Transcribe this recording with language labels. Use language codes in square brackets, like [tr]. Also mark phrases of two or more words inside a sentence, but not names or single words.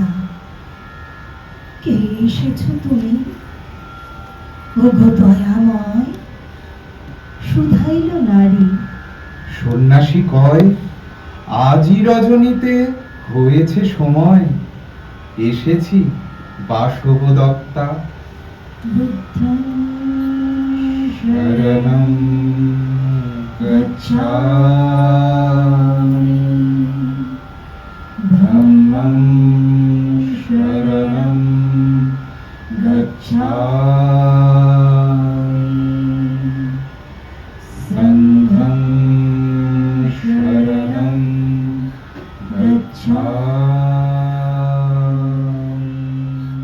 [bn] কে এসেছ তুমি ওগো দয়াময়, শুধাইল নারী। সন্ন্যাসী কয় আজই রজনীতে হয়েছে সময়, এসেছি বাসব দত্তা। [pi] বুদ্ধং শরণং গচ্ছামি, ধম্মং শরণং গচ্ছামি, সংঘং শরণং গচ্ছামি।